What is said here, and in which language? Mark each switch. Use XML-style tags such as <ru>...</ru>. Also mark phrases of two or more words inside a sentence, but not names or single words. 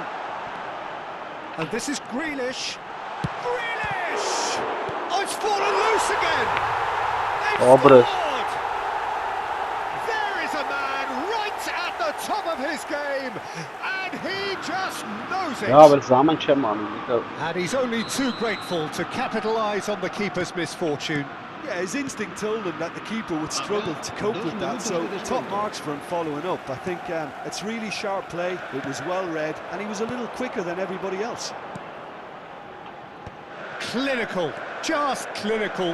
<en>And this is Grealish. Grealish! Oh, it's fallen loose again! They've Obres. scored! There is a man right at the top of his game, and he just knows it. Ya vel zaman չեմ անում։ And he's only too grateful to capitalise on the keeper's misfortune. Yeah, his instinct told him that the keeper would struggle to cope with that, so top marks for him following up. I think it's really sharp play, it was well read, and he was a little quicker than everybody else. Clinical, just clinical.</en>